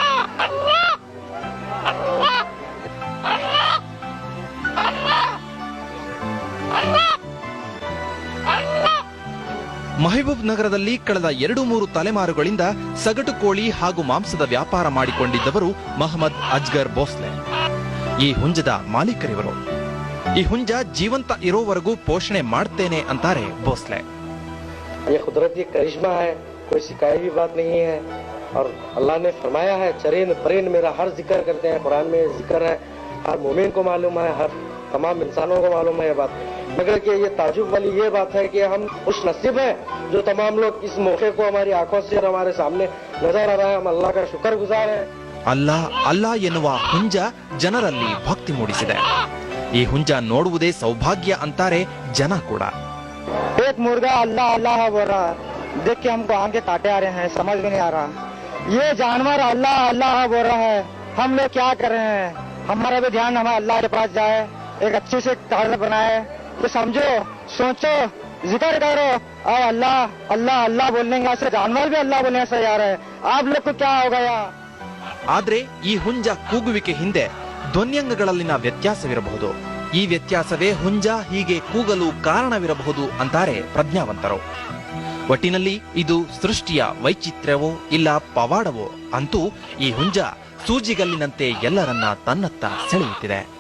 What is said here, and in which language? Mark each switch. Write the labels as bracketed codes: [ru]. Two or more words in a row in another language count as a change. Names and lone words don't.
[kn] ಮೆಹಬೂಬ್ ನಗರದಲ್ಲಿ ಕಳೆದ 2-3 ತಲೆಮಾರುಗಳಿಂದ ಸಗಟು ಕೋಳಿ ಹಾಗೂ ಮಾಂಸದ ವ್ಯಾಪಾರ ಮಾಡಿಕೊಂಡಿದ್ದವರು ಮೊಹಮ್ಮದ್ ಅಜ್ಗರ್ ಭೋಸ್ಲೆ. ಈ ಹುಂಜದ ಮಾಲೀಕರಿವರು. ಈ ಹುಂಜ ಜೀವಂತ ಇರೋವರೆಗೂ ಪೋಷಣೆ ಮಾಡ್ತೇನೆ ಅಂತಾರೆ ಭೋಸ್ಲೆ. [hi] कुदरती करिश्मा है, कोई शिकायत की बात नहीं है। और अल्लाह ने फरमाया है, चरीन परीन मेरा हर जिक्र करते हैं, कुरान में जिक्र है, हर मोमिन को मालूम है, हर तमाम इंसानों को मालूम है ये बात। मगर कि ये ताजुब वाली ये बात है कि हम खुश नसीब हैं जो तमाम लोग इस मौके को हमारी आंखों से और हमारे सामने नजर आ रहा है। हम अल्लाह का शुक्रगुजार हैं। [kn] ಅಲ್ಲಾ ಅಲ್ಲಾ ಎನ್ನುವ ಹುಂಜ ಜನರಲ್ಲಿ ಭಕ್ತಿ ಮೂಡಿಸಿದೆ. ಈ ಹುಂಜ ನೋಡುವುದೇ ಸೌಭಾಗ್ಯ ಅಂತಾರೆ ಜನ ಕೂಡ. [hi] एक मुर्गा अल्लाह अल्लाह बोल रहा है, देख के हमको आंखें काटे आ रहे हैं, समझ में नहीं आ रहा। ये जानवर अल्लाह अल्लाह बोल रहा है, हम लोग क्या कर रहे हैं? हमारा भी ध्यान हमारे अल्लाह के पास जाए, एक अच्छे से कार्य बनाए, तो समझो, सोचो, जिक्र करो और अल्लाह अल्लाह अल्लाह बोलने से जानवर भी अल्लाह बोलने से तैयार है। आप लोग को क्या होगा यार? [kn] ಆದ್ರೆ ಈ ಹುಂಜ ಕೂಗುವಿಕೆ ಹಿಂದೆ ಧ್ವನ್ಯಂಗಗಳಲ್ಲಿನ ವ್ಯತ್ಯಾಸವಿರಬಹುದು. ಈ ವ್ಯತ್ಯಾಸವೇ ಹುಂಜ ಹೀಗೆ ಕೂಗಲು ಕಾರಣವಿರಬಹುದು ಅಂತಾರೆ ಪ್ರಜ್ಞಾವಂತರು. ಒಟ್ಟಿನಲ್ಲಿ ಇದು ಸೃಷ್ಟಿಯ ವೈಚಿತ್ರ್ಯವೋ ಇಲ್ಲ ಪವಾಡವೋ ಅಂತೂ ಈ ಹುಂಜ ಸೂಜಿಗಲ್ಲಿನಂತೆ ಎಲ್ಲರನ್ನ ತನ್ನತ್ತ ಸೆಳೆಯುತ್ತಿದೆ.